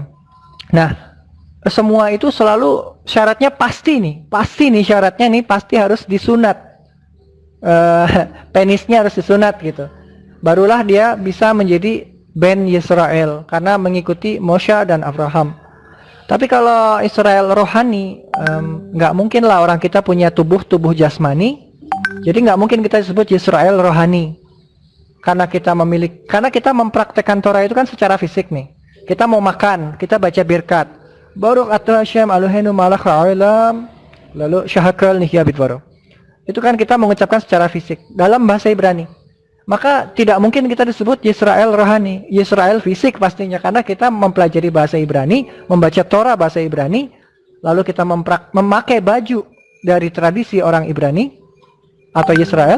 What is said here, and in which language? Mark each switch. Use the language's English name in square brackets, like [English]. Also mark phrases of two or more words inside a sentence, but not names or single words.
[Indonesian] Nah, semua itu selalu syaratnya pasti nih syaratnya nih pasti harus disunat, penisnya harus disunat gitu, barulah dia bisa menjadi [Hebrew] בן ישראל [Indonesian] karena mengikuti Moshe dan Abraham. Tapi kalau Israel rohani, nggak mungkin lah orang kita punya tubuh jasmani, jadi nggak mungkin kita disebut Yisrael rohani karena kita mempraktekkan Torah itu kan secara fisik nih. Kita mau makan, kita baca birkat. [Hebrew] ברוך אתה השם אלוהינו מלך העולם, lalu שהכל נהיה בדברו. [Indonesian] Itu kan kita mengucapkan secara fisik dalam bahasa Ibrani. Maka tidak mungkin kita disebut Yisrael rohani, Yisrael fisik pastinya karena kita mempelajari bahasa Ibrani, membaca Torah bahasa Ibrani, lalu kita memakai baju dari tradisi orang Ibrani atau Yisrael.